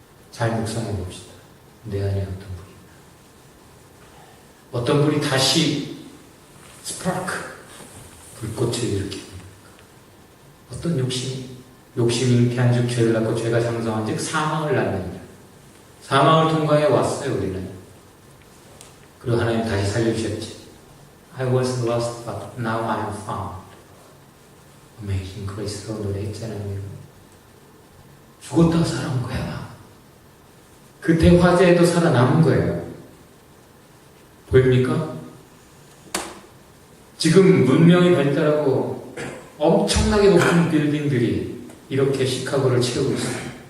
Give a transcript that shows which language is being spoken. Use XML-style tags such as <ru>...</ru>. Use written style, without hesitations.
<ko>잘 묵상해 봅시다. 내 안에 어떤 불이 있나. 어떤 불이 다시 스파크, 불꽃을 일으킵니까? 어떤 욕심이 잉태한 즉 죄를 낳고 죄가 장성한 즉 사망을 낳느니라. 사망을 통과해 왔어요, 우리는. 그리고 하나님 다시 살려주셨지.</ko> <en>I was lost, but now I am found.</en> <ko>Amazing Grace로 노래했잖아요. 죽었다가 살아온 거야. 그때 화재에도 살아남은 거예요. 보입니까? 지금 문명이 발달하고 엄청나게 높은 빌딩들이 이렇게 시카고를 채우고 있어요.</ko>